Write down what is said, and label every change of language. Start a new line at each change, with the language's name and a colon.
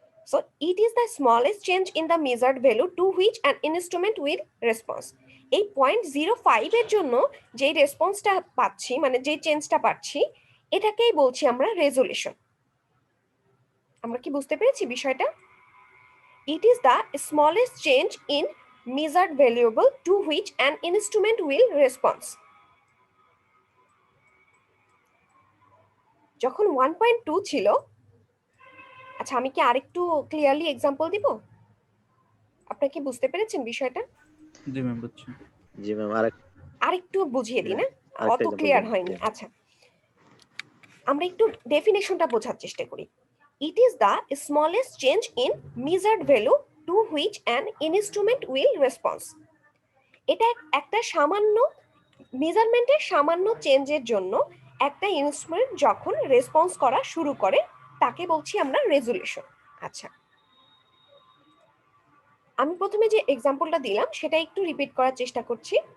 English: So it is the smallest change in the measured value to which an instrument will respond.
Bangla: এই 0.05 এর জন্য যে রেসপন্সটা পাচ্ছি, মানে যে চেঞ্জটা পাচ্ছি, এটাকেই বলছি আমরা রেজলিউশন। আমরা কি বুঝতে পেরেছি বিষয়টা?
English: It is the smallest change in measured variable to which an instrument will respond.
Bangla: যখন 1.2 ছিল, আচ্ছা আমি কি আরেকটু ক্লিয়ারলি এক্সাম্পল দিব? আপনারা কি বুঝতে পেরেছেন বিষয়টা? জি ম্যাম, বুঝছি। জি ম্যাম, আরেকটু বুঝিয়ে দিই না, আরেকটা অত
English: example
Bangla: ক্লিয়ার দেন। হয়নি। আচ্ছা, আমরা একটু ডেফিনেশনটা বোঝার চেষ্টা করি।
English: It is the smallest change in measured value to which an instrument will respond.
Bangla: এটা একটা সামান্য মেজারমেন্টের সামান্য চেঞ্জের জন্য একটা ইনস্ট্রুমেন্ট যখন রেসপন্স করা শুরু করে, তাকে বলছি আমরা রেজলিউশন। আচ্ছা, আমি প্রথমে যে এক্সাম্পলটা দিলাম সেটা একটু রিপিট করার চেষ্টা করছি।